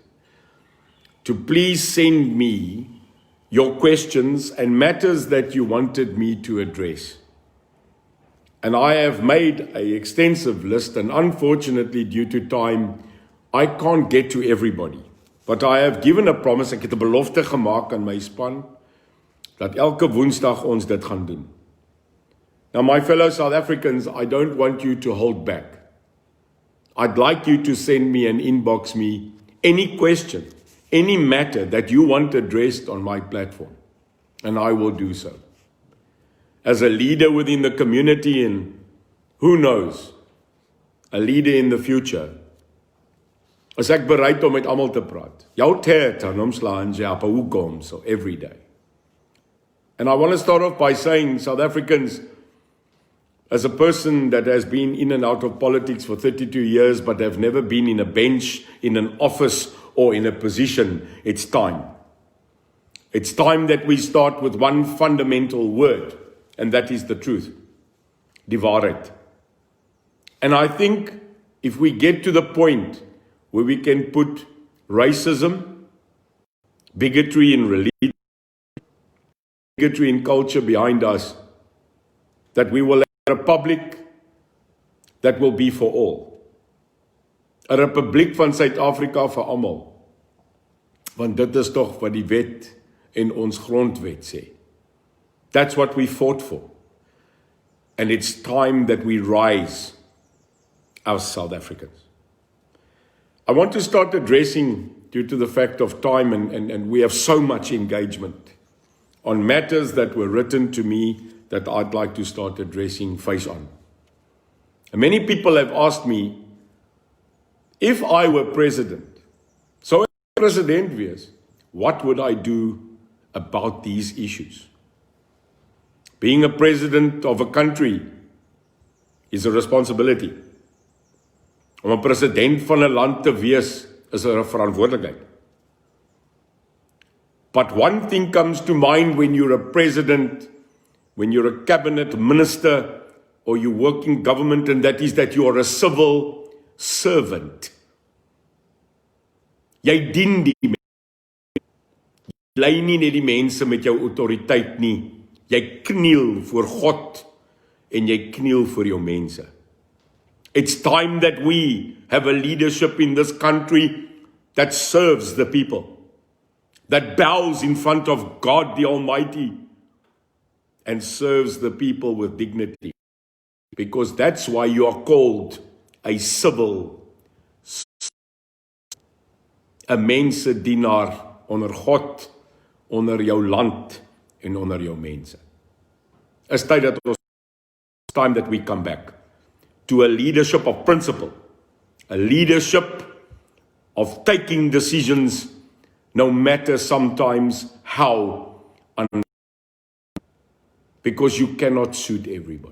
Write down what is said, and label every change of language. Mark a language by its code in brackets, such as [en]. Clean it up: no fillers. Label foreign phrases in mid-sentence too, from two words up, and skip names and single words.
[en] To please send me your questions and matters that you wanted me to address. And I have made an extensive list, and unfortunately, due to time, I can't get to everybody. But I have given a promise, [af] ek het 'n belofte gemaak aan my span, dat elke woensdag ons dit gaan doen. [en] Now, my fellow South Africans, I don't want you to hold back. I'd like you to send me and inbox me any question, any matter that you want addressed on my platform, and I will do so. As a leader within the community, and who knows, a leader in the future, [af] is ek bereid om met almal te praat. Jou tyd aan omslaan jy op hoekom so [en] every day. And I want to start off by saying, South Africans, as a person that has been in and out of politics for 32 years, but have never been in a bench, in an office, or in a position, it's time. It's time that we start with one fundamental word, and that is the truth. [af] Die waarheid. [en] And I think if we get to the point where we can put racism, bigotry in religion, bigotry in culture behind us, that we will have a republic that will be for all. [af] A republiek van Suid-Afrika vir almal. Want dit is tog wat die wet en ons grondwet sê. [en] That's what we fought for. And it's time that we rise as South Africans. I want to start addressing, due to the fact of time, and we have so much engagement, on matters that were written to me that I'd like to start addressing face on. And many people have asked me, if I were president, so [af] as president wees, [en] what would I do about these issues? Being a president of a country is a responsibility. [af] Om 'n president van 'n land te wees is 'n verantwoordelikheid. [en] But one thing comes to mind when you're a president, when you're a cabinet minister, or you work in government, and that is that you are a civil servant. [af] Jy dien die mense. Jy lei nie net die mense met jou autoriteit nie. Jy kniel voor God en jy kniel vir jou mense. [en] It's time that we have a leadership in this country that serves the people, that bows in front of God the Almighty and serves the people with dignity. Because that's why you are called a civil, a [af] mensedienaar onder God, onder jou land en onder jou mense. [en] It's time that we come back to a leadership of principle, a leadership of taking decisions no matter sometimes how because you cannot suit everybody.